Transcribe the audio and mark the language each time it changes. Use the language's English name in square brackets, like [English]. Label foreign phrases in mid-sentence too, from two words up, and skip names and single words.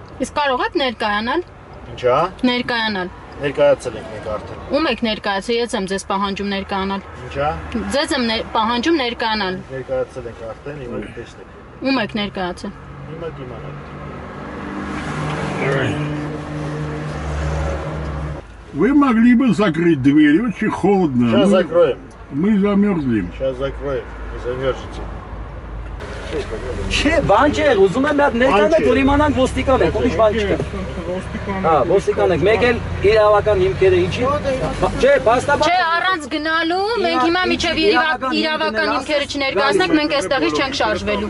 [Armenian] Իսկ կարող եք ներկայանալ։ Ինչա։ Ներկայանալ։ Ներկայացել ենք մենք արդեն։ Ում եք ներկայացել, ես եմ ձեզ պահանջում ներկայանալ։ Ինչա։ Ձեզ եմ պահանջում ներկայանալ։ Ներկայացել ենք արդեն, հիմա տեսնեք։ Ում եք ներկայացել։ Հիմա կիմանաք։ [Russian] Вы могли бы закрыть дверь, очень холодно. Сейчас закроем. Мы замерзнем. Сейчас закроем, не замерзните. [Armenian] Չէ, բան չէ, ուզում եմ մի հատ ներկանալ, որ իմանանք ոստիկան եք, ուրիշ բան չկա։ Հա, ոստիկան եք, մեկ էլ իրավական հիմքերը ինչի։ Չէ, բաստաբան։ Չէ, առանց գնալու, մենք հիմա միջև իրավական հիմքերը չներկայացնենք, մենք այստեղից չենք շարժվելու։